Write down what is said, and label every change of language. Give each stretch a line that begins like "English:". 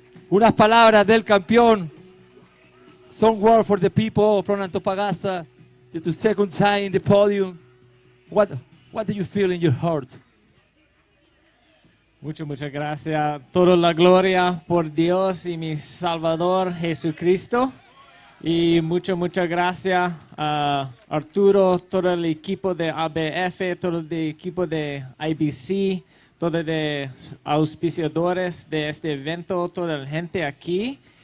Spanish: Unas palabras del campeón.
English: Some word for the people from Antofagasta. To second time in the podium. What do you feel in your heart?
Spanish: Muchas gracias. Toda la gloria por Dios y mi Salvador Jesucristo. Y muchas gracias a Arturo, todo el equipo de ABF, todo el equipo de IBC, todos los auspiciadores de este evento, toda la gente aquí.